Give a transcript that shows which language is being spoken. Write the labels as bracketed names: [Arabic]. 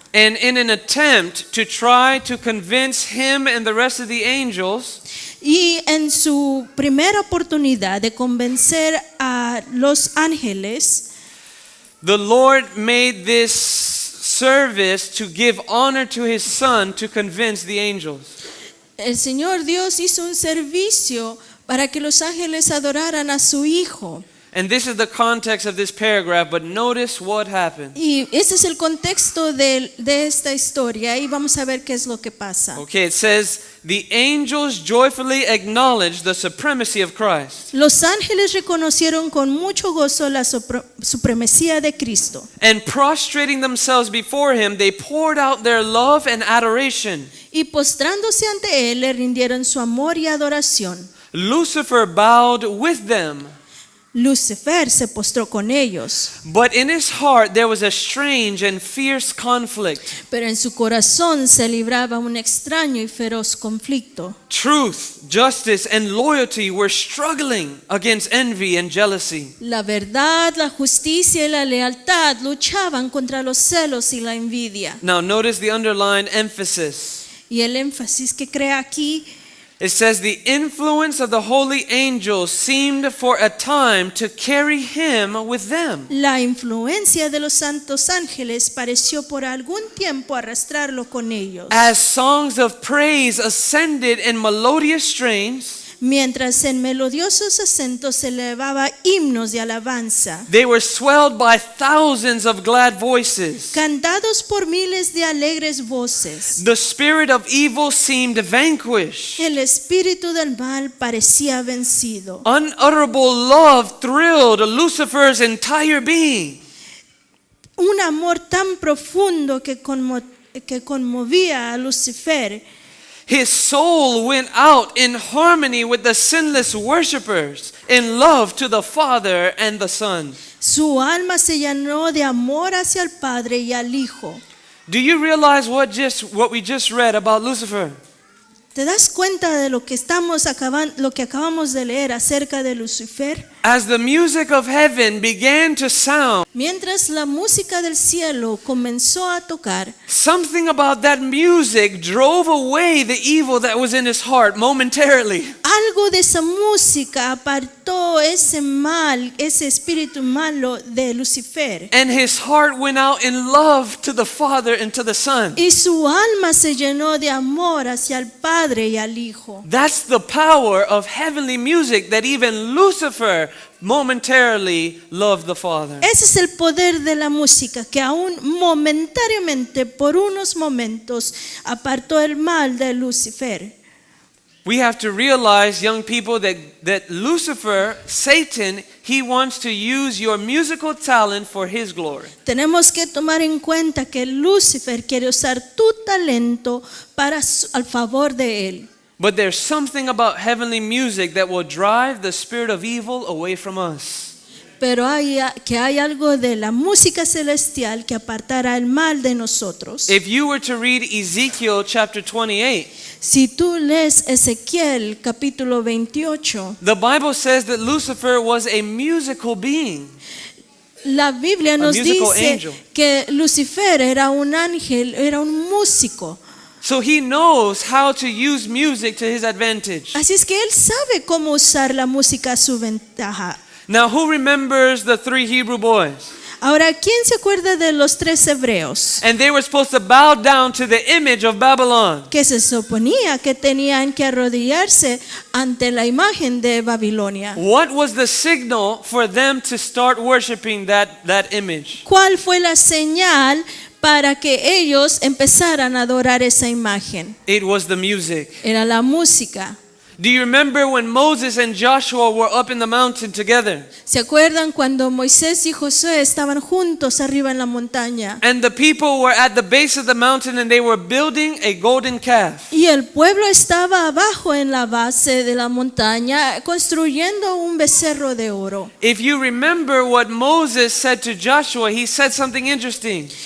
[English] And in an attempt to try to convince him and the rest of the angels, [Spanish] Y en su primera oportunidad de convencer a los ángeles, [English] the Lord made this service to give honor to his son to convince the angels. [Spanish] el Señor Dios hizo un servicio para que los ángeles adoraran a su Hijo. [English] And this is the context of this paragraph, but notice what happened. [Spanish] Y ese es el contexto de esta historia y vamos a ver qué es lo que pasa. [English] Okay, it says, the angels joyfully acknowledged the supremacy of Christ. [Spanish] Los ángeles reconocieron con mucho gozo la supremacía de Cristo. [English] And prostrating themselves before him, they poured out their love and adoration. [Spanish] Y postrándose ante él, le rindieron su amor y adoración. [English] Lucifer bowed with them. [Spanish] Lucifer se postró con ellos, [English] But in his heart there was a strange and fierce conflict. [Spanish] pero en su corazón se libraba un extraño y feroz conflicto. [English] Truth, justice, and loyalty were struggling against envy and jealousy. [Spanish] La verdad, la justicia y la lealtad luchaban contra los celos y la envidia. [English] Now notice the underlined emphasis. [Spanish] Y el énfasis que crea aquí, [English] It says the influence of the holy angels seemed for a time to carry him with them. [Spanish] la influencia de los santos ángeles pareció por algún tiempo arrastrarlo con ellos. [English] As songs of praise ascended in melodious strains, [Spanish] Mientras en melodiosos acentos se elevaba himnos de alabanza, [English] they were swelled by thousands of glad voices. [Spanish] cantados por miles de alegres voces. [English] The spirit of evil seemed vanquished. [Spanish] El espíritu del mal parecía vencido. [English] Unutterable love thrilled Lucifer's entire being. [Spanish] Un amor tan profundo que conmovía a Lucifer. [English] His soul went out in harmony with the sinless worshipers, in love to the Father and the Son. [Spanish] Su alma se llenó de amor hacia el Padre y al Hijo. [English] Do you realize what we just read about Lucifer? [Spanish] ¿Te das cuenta de lo que acabamos de leer acerca de Lucifer? [English] As the music of heaven began to sound, [Spanish] Mientras la música del cielo comenzó a tocar, [English] something about that music drove away the evil that was in his heart momentarily. [Spanish] algo de esa música apartó ese mal, ese espíritu malo de Lucifer. [English] And his heart went out in love to the Father and to the Son. [Spanish] Y su alma se llenó de amor hacia el Padre y al Hijo. [English] That's the power of heavenly music that even Lucifer momentarily loved the Father. [Spanish] Ese es el poder de la música, que aún momentáneamente, por unos momentos, apartó el mal de Lucifer. [English] We have to realize, young people, that Lucifer, Satan, he wants to use your musical talent for his glory. [Spanish] Tenemos que tomar en cuenta que Lucifer quiere usar tu talento al favor de él. [English] But there's something about heavenly music that will drive the spirit of evil away from us. [Spanish] Pero hay algo de la música celestial que apartará el mal de nosotros. [English] If you were to read Ezekiel chapter 28, [Spanish] Si tú lees Ezequiel capítulo 28, [English] the Bible says that Lucifer was a musical being. [Spanish] la Biblia nos [English] musical [Spanish] dice [English] angel. [Spanish] que Lucifer era un ángel, era un músico. [English] So he knows how to use music to his advantage. [Spanish] Así es que él sabe cómo usar la música a su ventaja. [English] Now, who remembers the 3 Hebrew boys? [Spanish] Ahora, ¿quién se acuerda de los 3 hebreos? [English] And they were supposed to bow down to the image of Babylon. [Spanish] Que se suponía que tenían que arrodillarse ante la imagen de Babilonia. [English] What was the signal for them to start worshiping that image? [Spanish] ¿Cuál fue la señal para que ellos empezaran a adorar esa imagen? [English] It was the music. [Spanish] Era la música. [English] Do you remember when Moses and Joshua were up in the mountain together? [Spanish] ¿Se acuerdan cuando Moisés y Josué estaban juntos arriba en la montaña? [English] And the people were at the base of the mountain and they were building a golden calf. [Spanish] Y el pueblo estaba abajo en la base de la montaña construyendo un becerro de oro. [English] If you remember what Moses said to Joshua, he said something interesting.